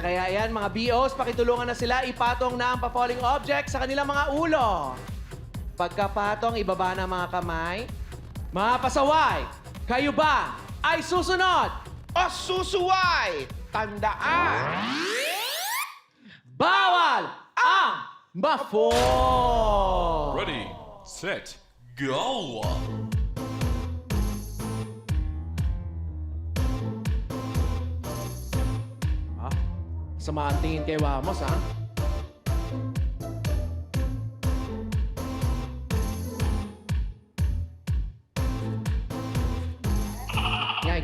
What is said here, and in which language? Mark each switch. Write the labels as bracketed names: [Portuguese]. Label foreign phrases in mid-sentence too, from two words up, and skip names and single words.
[Filipino] Kaya yan, mga BOs, pakitulungan na sila ipatong na ang pa- [English] falling object [Filipino] sa kanilang mga ulo. Pagkapatong, ibaba na mga kamay. Mga pasaway, kayo ba ay susunod? O susuway, tandaan. Bawal ang ma-fall! [English] Ready, set, go! [Filipino] Sama ang tingin kay Wamos, ha? Yan.